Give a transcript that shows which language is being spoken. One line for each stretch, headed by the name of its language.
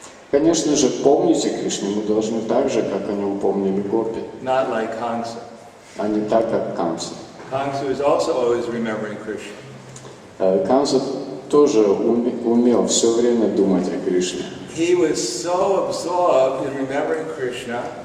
Russian: Конечно же, помните Кришну мы должны так же, как о нем помнили гопи,
English: Not like Kamsa.
Russian: а не так, как Камса.
English: Kamsa is also always remembering Krishna.
Russian: Камса тоже умел все время думать о Кришне.
English: He was so absorbed in remembering Krishna